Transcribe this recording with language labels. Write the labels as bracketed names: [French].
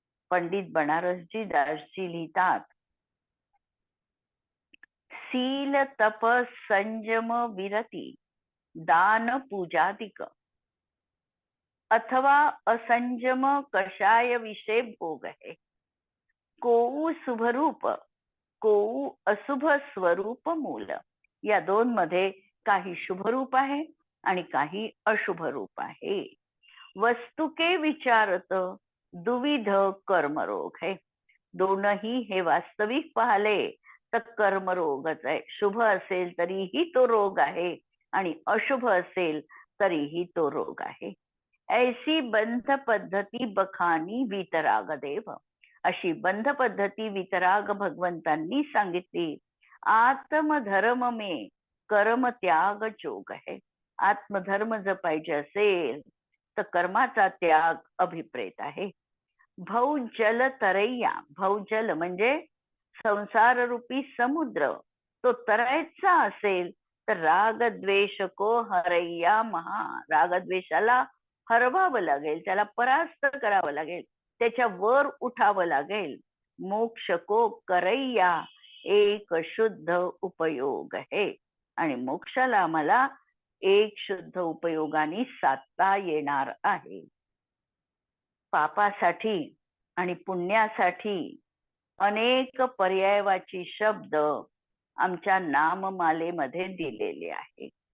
[Marathi] पंडित बनारसजी दासजी लिहितात, [Hindi] शील तप संयम विरती दान पूजादिक अथवा असंयम कषाय विषय भोग है. कोऊ शुभरूप, कोऊ अशुभ स्वरूप मूल. [Marathi] या दोन मध्ये काही शुभरूप आहे आणि काही अशुभ रूप आहे. [Hindi] वस्तुके विचारत दुविध कर्मरोग है. [Marathi] दोनही हे वास्तविक पाहिले तर कर्मरोगच आहे. शुभ असेल तरीही तो रोग आहे आणि अशुभ असेल तरीही तो रोग आहे. [Hindi] ऐसी बंध पद्धती बखानी वितराग देव. [Marathi] अशी बंध पद्धती वितराग भगवंतांनी सांगितली. [Hindi] आत्मधर्म में कर्म त्याग जोग है. [Marathi] आत्मधर्म जर पाहिजे असेल तर कर्माचा त्याग अभिप्रेत आहे. [Hindi] भौजल तरैया, [Marathi] भौजल म्हणजे संसार रूपी समुद्र, तो तरायचा असेल तर [Hindi] रागद्वेष को हरैया महा. [Marathi] रागद्वेषाला हरवावं लागेल, त्याला परास्त करावं लागेल, त्याच्या वर उठावं लागेल. [Hindi] मोक्ष को करैया एक शुद्ध उपयोग है. [Marathi] आणि मोक्षाला आम्हाला एक शुद्ध उपयोगाने साधता येणार आहे. पापासाठी आणि पुण्यासाठी अनेक पर्यायवाची शब्द आमच्या नाममालेमध्ये दिलेले आहे.